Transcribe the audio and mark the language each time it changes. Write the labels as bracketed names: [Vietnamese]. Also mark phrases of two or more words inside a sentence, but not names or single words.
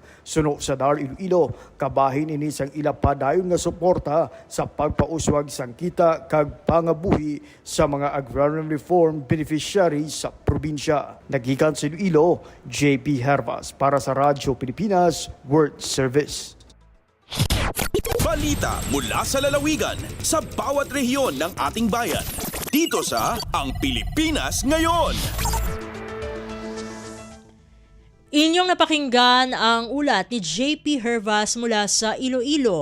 [Hiligaynon] Suno sa DAR Iloilo, kabahin ini sang ila padayon nga suporta sa pagpauswag sang kita kag pangabuhi sa mga [English] agrarian reform beneficiaries [Hiligaynon] sa probinsya. Nagikan sa Iloilo, JP Hervas para sa Radyo Pilipinas World Service. [Filipino] Balita mula sa lalawigan sa bawat rehiyon ng ating bayan. Dito sa Ang Pilipinas Ngayon. Inyong napakinggan ang ulat ni JP Hervas mula sa Iloilo.